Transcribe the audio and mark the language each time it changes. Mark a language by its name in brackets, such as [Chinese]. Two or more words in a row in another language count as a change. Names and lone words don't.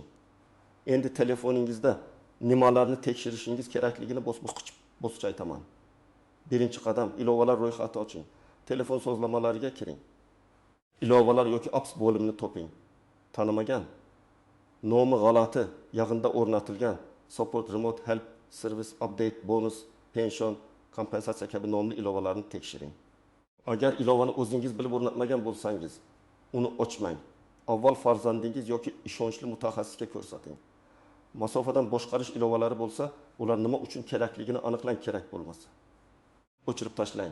[Uzbek] Endi telefoningizda nimalarni tekshirishingiz kerakligini bosqichma aytaman. Birinchi qadam, ilovalar ro'yxati oching. Telefon sozlamalariga kiring. Ilovalar yoki apps bo'limini toping. Tanimagan, nomi g'alati, yaqinda o'rnatilgan support, [English] remote help, [Uzbek] service, update, bonus, pension, kompensatsiya kabi nomli ilovalarni tekshiring. Agar ilovani o'zingiz bilib o'rnatmagan bo'lsangiz, uni ochmang. Avval farzandingiz yoki ishonchli mutaxassisga ko'rsating. Masofadan boshqarish ilovalari bo'lsa, ular nima uchun kerakligini aniqlang, kerak bo'lmasa o'chirib tashlang.